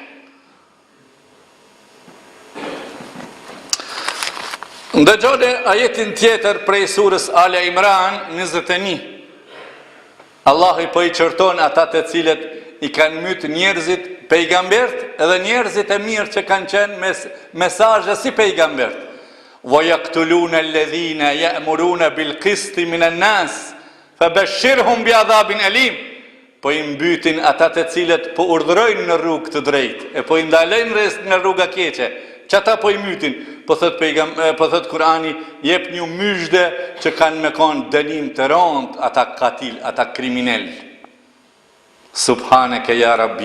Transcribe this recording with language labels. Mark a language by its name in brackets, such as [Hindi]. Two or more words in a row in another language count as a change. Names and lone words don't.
[Albanian] Ndëgjoni ajetin tjetër prej surës Ale Imran 21. Allah i po i qërton ata të cilët i kanë myt njerëzit pejgambert edhe njerëzit e mirë që kanë qenë mesazhe si pejgambert. [Arabic] ويقتلون الذين يأمرون بالقسط من الناس فبشرهم بعذاب أليم. [Albanian] Po i mbytin ata të cilët po urdhërojnë në rrugë të drejtë e po i ndalojnë rreth në rruga keqe. Çata po i mytin, po thot Kurani, jep një myshde që kanë me kon dënim të rënd ata katil, ata kriminal. [Arabic] سبحانك يا ربي.